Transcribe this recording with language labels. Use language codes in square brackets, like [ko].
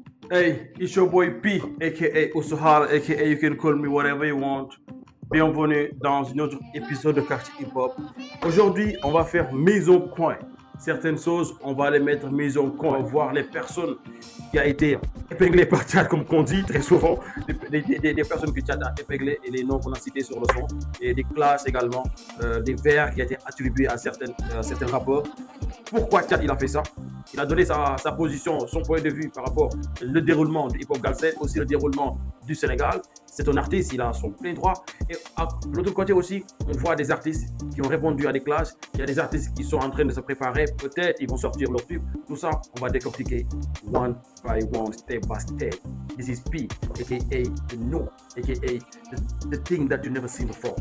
[en] Hey, it's your boy P, aka Usuhara, aka you can call me whatever you want. [fr] Bienvenue dans un autre épisode de Quartier Hip Hop. Aujourd'hui, on va faire mise au point. Certaines choses, on va les mettre mise au point. On va voir les personnes qui ont été épinglées par Tchad, comme qu'on dit très souvent. Des personnes que Tchad a épinglées et les noms qu'on a cités sur le son. Et des classes également, des vers qui ont été attribués à certains rappeurs. Pourquoi Tchad il a fait ça? Il a donné sa position, son point de vue par rapport au déroulement du hip-hop Galsen, aussi le déroulement du Sénégal. C'est un artiste, il a son plein droit. Et de l'autre côté aussi, on voit des artistes qui ont répondu à des clashes. Il y a des artistes qui sont en train de se préparer. Peut-être ils vont sortir leur tube. Tout ça, on va décortiquer [en] one by one, step by step. This is P, aka the no, aka the thing that you never seen before.